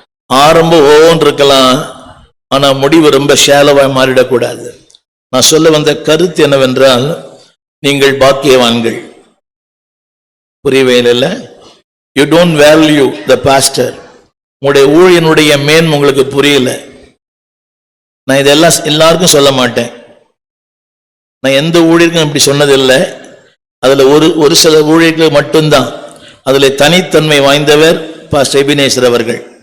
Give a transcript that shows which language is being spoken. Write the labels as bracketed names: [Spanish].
[Tamil] ஆரம்பம் ஓன் இருக்கலாம், ஆனா முடிவு ரொம்ப ஷேலவா மாறிடக்கூடாது. நான் சொல்ல வந்த கருத்து என்னவென்றால், நீங்கள் பாக்கியவான்கள். புரியவே இல்லை. [English] You don't value the pastor. [Tamil] உங்களுடைய ஊழியனுடைய மேன்மை உங்களுக்கு புரியல. நான் இதெல்லாம் எல்லாருக்கும் சொல்ல மாட்டேன். நான் எந்த ஊழியருக்கும் இப்படி சொன்னதில்லை. அதுல ஒரு சில ஊழியர்கள் மட்டும்தான் அதுல தனித்தன்மை வாய்ந்தவர் பாஸ்டர் எபினேசர் அவர்கள்.